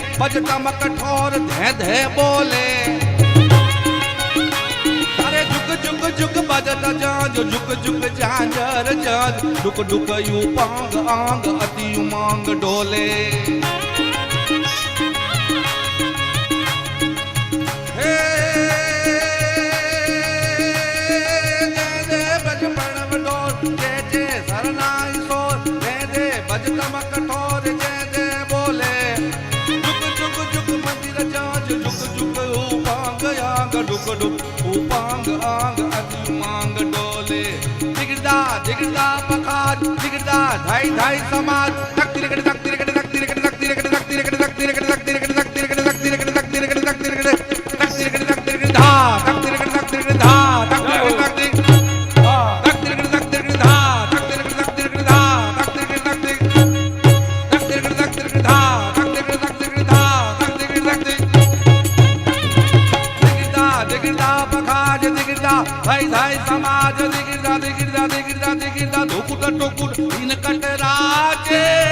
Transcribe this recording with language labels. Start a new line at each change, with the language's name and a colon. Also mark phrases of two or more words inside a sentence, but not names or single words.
Hindi: बजतम कठोर धे धे बोले अरे झुक झुक झुक बजत जांज झुक झुक झांझर जांज डुक डुक यू पांग आंग अति उमंग डोले हे जय जय बज प्रणव डोल जय जय सरनाई सोल जय जय बजतम कठोर जय जय बोले झुक झुक झुक मंदिर जांज झुक झुक उपांग आंग डुक डुक उपांग आंग अति उमंग डोले दिगदा दिगदा पखार दिगदा धाई धाई समाज तक तिरकट तक तिरकट तक तिरकट तक तिरकट तक तिरकट तक तिरकट तक तिरकट तक तिरकट तक तिरकट तक तिरकट तक तिरकट तक तिरकट तक तिरकट धा तक तिरकट तक तिरकट धा तक तिरकट तक तिरकट तक तिरकट तक तिरकट धा तक तिरकट तक तिरकट धा तक तिरकट तक तिरकट तक तिरकट तक तिरकट धा तक तिरकट तक तिरकट धा तक तिरकट तक दिगदा दिगदा पखाज दिगदा धाई धाई समाज दिगदा दिगदा दिगदा दिगदा धुकुट टुकुट इन कटराजे